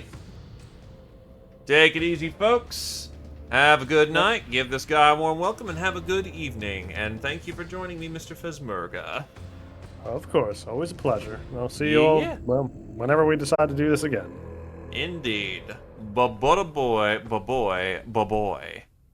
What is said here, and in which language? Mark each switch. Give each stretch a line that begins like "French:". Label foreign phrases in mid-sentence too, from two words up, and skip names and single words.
English: Take it easy, folks. Have a good night, give this guy a warm welcome, and have a good evening. And thank you for joining me, Mr. Fezmurga. Of course, always a pleasure. I'll see you all, well, whenever we decide to do this again. Indeed. Ba-ba-da-boy, ba-boy, ba-boy.